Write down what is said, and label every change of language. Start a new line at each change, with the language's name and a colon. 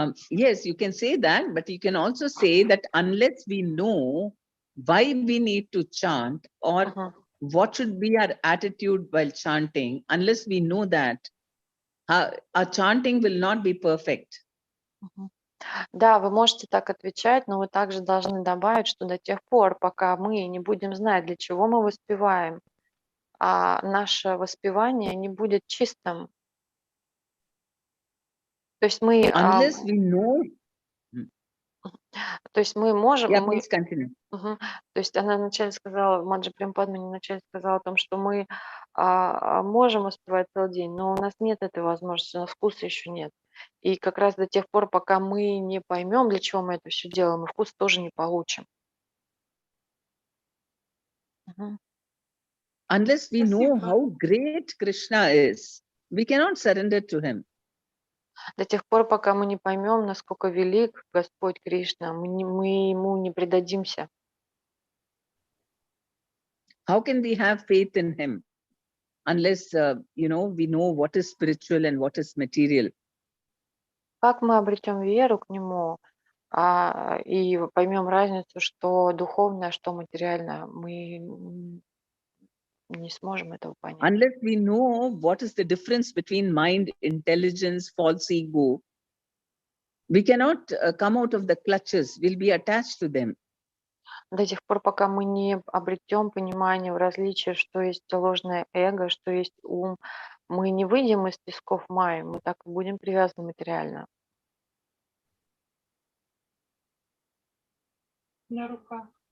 English: Yes, you can say that, but you can also say that unless we know why we need to chant, or what should be our attitude while chanting, unless we know that, our chanting will not be perfect.
Russian: Да, вы можете так отвечать, но вы также должны добавить, что до тех пор, пока мы не будем знать, для чего мы воспеваем, наше воспевание не будет чистым. То есть мы...
English: Unless we know...
Russian: То есть мы можем...
English: Yeah, please continue.
Russian: То есть она вначале сказала, Маджи Према Падмини вначале сказала о том, что мы можем воспевать целый день, но у нас нет этой возможности, у нас вкуса еще нет. И как раз до тех пор, пока мы не поймем, для чего мы это все делаем, мы вкус тоже не получим.
English: Unless we know how great Krishna is, we cannot surrender to him.
Russian: До тех пор, пока мы не поймем, насколько велик Господь Кришна, мы ему не предадимся.
English: How can we have faith in him unless we know what is spiritual and what is material?
Russian: Как мы обретем веру к нему и поймем разницу, что духовное, что материальное? Мы не сможем этого понять.
English: Unless we know what is the difference between mind, intelligence, false ego, we cannot come out of the clutches. We'll be attached to them.
Russian: До тех пор, пока мы не обретем понимание в различии, что есть ложное эго, что есть ум, мы не выйдем из тисков майи, мы так и будем привязаны материально. На руках.